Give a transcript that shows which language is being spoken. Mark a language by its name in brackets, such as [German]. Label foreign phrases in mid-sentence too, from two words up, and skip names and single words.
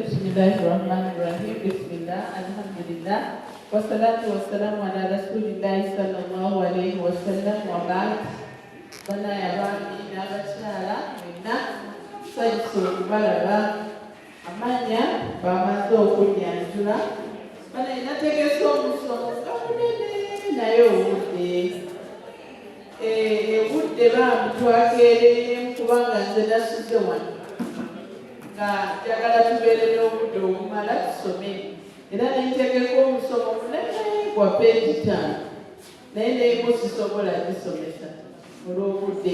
[Arabic] بسم الله الرحمن الرحيم. بسم الله، الحمد لله. والصلاة والسلام على رسول الله صلى الله عليه وسلم وبعد. [Ganda] Bana yabami n'abakyala mwenna tusanyuse okubalaba amanya bamaze okunyanjula. Bana nategese omusomo nga munene naye obudde obudde bamutwakeereyemu kubanga nze nasuze wano nga njagala tubeere n'obudde obumala tusome era nentegeka omusomo munene gwa peegi 5 naye neemu sisobola gisomesa olw'obudde.